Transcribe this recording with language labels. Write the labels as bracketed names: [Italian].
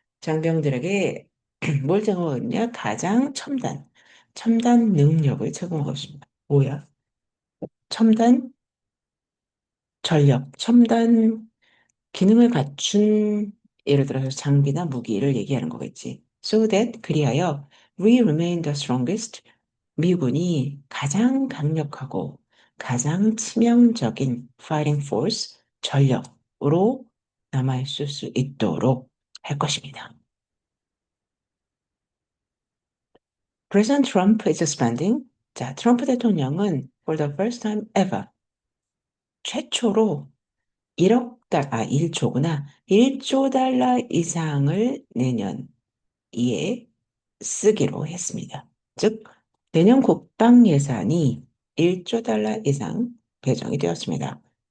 [Korean] 장병들에게 뭘 제공하느냐? 가장 첨단 능력을 제공하고 있습니다. 뭐야? 첨단 전력, 첨단 기능을 갖춘 예를 들어서 장비나 무기를 얘기하는 거겠지. [English] So that [Korean] 그리하여 [English] we remain the strongest. [Korean] 미군이 가장 강력하고 가장 치명적인 [English] fighting force [Korean] 전력으로 남아있을 수 있도록 할 것입니다. [English] President Trump is spending. [Korean] 자, 트럼프 대통령은 [English] for the first time ever [Korean] 최초로 1조구나. 1조 달러 이상을 내년 이에 쓰기로 했습니다. 즉, 내년 국방 예산이 1조 달러 이상 배정이 되었습니다.